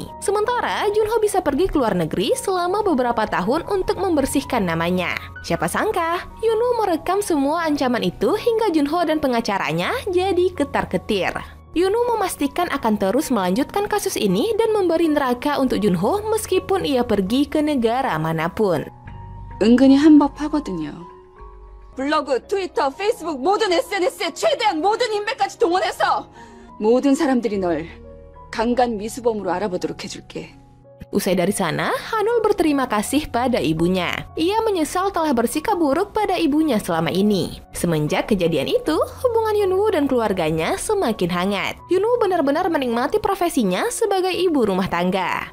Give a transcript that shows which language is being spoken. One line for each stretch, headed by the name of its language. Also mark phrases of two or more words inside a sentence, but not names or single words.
Indonesian: Sementara Junho bisa pergi ke luar negeri selama beberapa tahun untuk membersihkan namanya. Siapa sangka, Yunwoo merekam semua ancaman itu hingga Junho dan pengacaranya jadi ketar-ketir. Yunwoo memastikan akan terus melanjutkan kasus ini dan memberi neraka untuk Junho meskipun ia pergi ke negara manapun.
Korean: 은근히 한법하거든요. 블로그, 트위터, 페이스북 모든 SNS에 최대한 모든 인맥까지 동원해서 모든 사람들이 널 강간 미수범으로 알아보도록 해줄게.
Indonesian: Usai dari sana, Hanul berterima kasih pada ibunya. Ia menyesal telah bersikap buruk pada ibunya selama ini. Semenjak kejadian itu, hubungan Yunwoo dan keluarganya semakin hangat. Yunwoo benar-benar menikmati profesinya sebagai ibu rumah tangga.